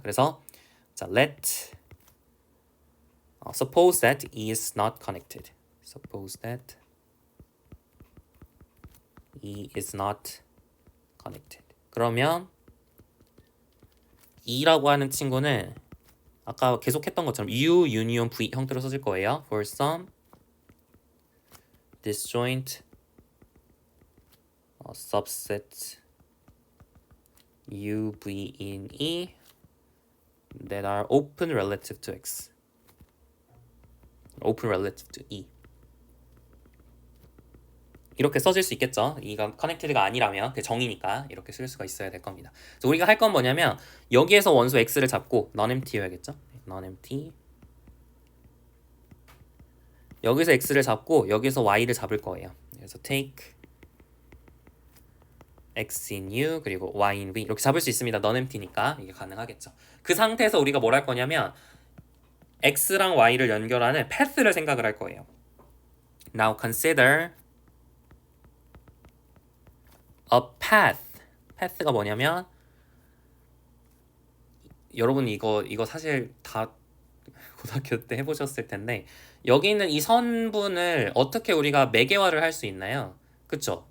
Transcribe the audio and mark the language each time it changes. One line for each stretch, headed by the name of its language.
English: 그래서 자, suppose that E is not connected. Suppose that E is not connected.
Korean: 그러면 E라고 하는 친구는 아까 계속 했던 것처럼 U, union, V 형태로 써질 거예요.
English: For some disjoint subsets U, V in E that are open relative to X. open relative to E.
Korean: 이렇게 써질 수 있겠죠. 이가 커넥티드가 아니라면 그 정의니까 이렇게 쓸 수가 있어야 될 겁니다. 그래서 우리가 할 건 뭐냐면 여기에서 원소 x를 잡고 non-empty여야겠죠. non-empty. 여기서 x를 잡고 여기서 y를 잡을 거예요.
English: 그래서 take x in u 그리고 y in v
Korean: 이렇게 잡을 수 있습니다. non-empty니까 이게 가능하겠죠. 그 상태에서 우리가 뭘 할 거냐면 x랑 y를 연결하는 path를 생각을 할 거예요.
English: Now consider a path.
Korean: path가 뭐냐면 여러분 이거 사실 다 고등학교 때 해보셨을 텐데 여기 있는 이 선분을 어떻게 우리가 매개화를 할 수 있나요? 그쵸?